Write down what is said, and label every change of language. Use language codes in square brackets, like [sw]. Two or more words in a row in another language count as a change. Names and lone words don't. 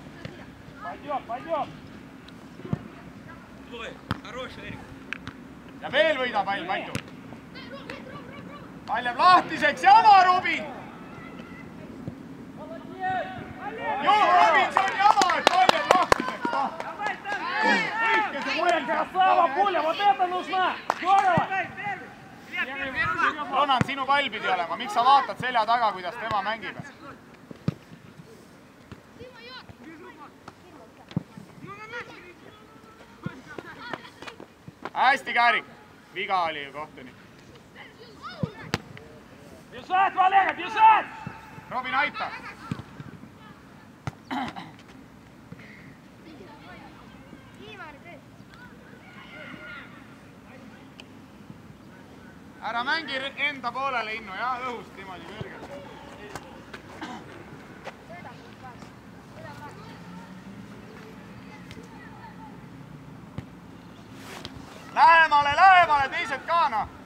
[et] Ja veel võida pall, Maitu. Pall jääb lahtiseks, jama, Robin! Joo, Robin, see on jama, et pall jääb lahtiseks. [ru] Красава, Пуля, вот это нужна! Здорово! [et] Ronan, sinu pall pidi olema, miks sa vaatad selja taga, kuidas tema mängib? Hästi, Käärik. Viga oli ju kohtunik. [ru] Бежать, Валера, бежать! [et] Robin, aita! Ära mängi enda poolele innu, jah, õhust niimoodi kõrgelt. Lähemale, lähemale, teised ka, noh.